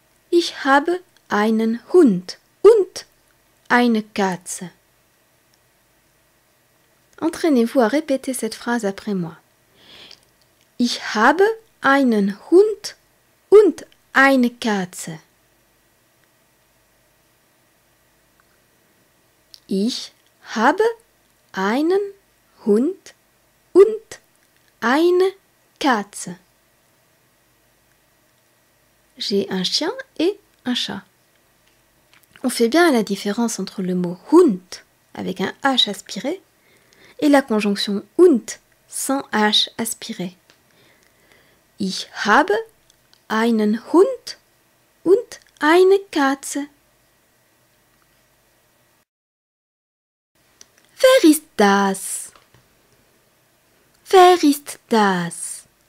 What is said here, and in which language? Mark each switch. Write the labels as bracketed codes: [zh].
[de] Ich habe einen Hund und eine Katze. [fr] Entraînez-vous à répéter cette phrase après moi. [de] Ich habe einen Hund und eine Katze. Ich habe einen Hund und eine Katze. [fr] J'ai un chien et un chat. On fait bien la différence entre le mot Hund avec un H aspiré et la conjonction und sans H aspiré. [de] Ich habe einen Hund und eine Katze. Wer ist das? Wer ist das?